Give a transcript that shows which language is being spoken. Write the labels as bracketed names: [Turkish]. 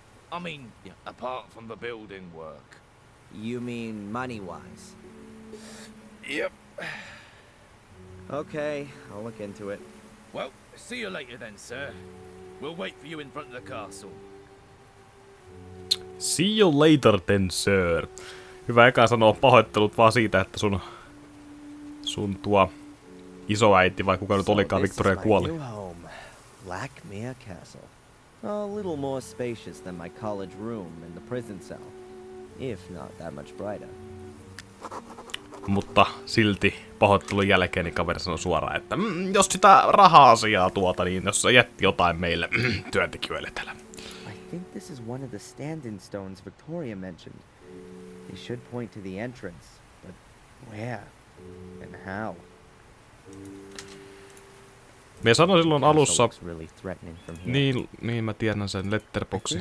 [English] I mean, apart from the building work. You mean money-wise? Yep. Okay, I'll look into it. Well, see you later then, sir. We'll wait for you in front of the castle. See you later then, sir. [Finnish] Hyvä eka sanoa pahoittelut vaan siitä, että sun tuo isoäiti vai kuka nyt olikaan Victoria kuoli. [English] Blackmere Castle. A little more spacious than my college room and the prison cell, if not that much brighter. [Finnish] Mutta silti pahoittelun jälkeen niin kaveri sanoi suoraan, että jos sitä raha-asiaa niin jos sä jätti jotain meille työntekijöille täällä. [English] I think this is one of the stand-in stones Victorian mentioned. They should point to the entrance, but where and how? [Finnish] Me sanoin silloin alussa, [English] Really [Finnish] niin mä tiedän sen letterboxin.